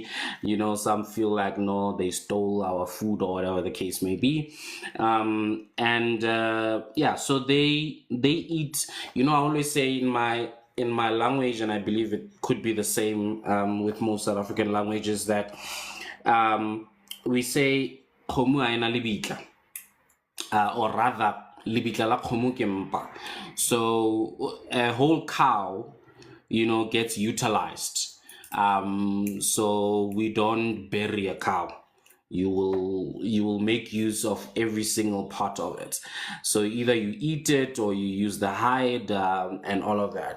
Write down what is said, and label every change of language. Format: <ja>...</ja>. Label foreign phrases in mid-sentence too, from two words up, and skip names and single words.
<en>Some feel like no, they stole our food or whatever the case may be. And yeah, so they eat. I always say in my language, and I believe it could be the same with most South African languages, that we say</en> <st>"Kgomo ha ena lebitla,"</st> <en>or rather</en> <st>"lebitla la kgomo ke mpa."</st> <en>So a whole cow, gets utilized. So we don't bury a cow. you will make use of every single part of it. So either you eat it or you use the hide, and all of that.</en>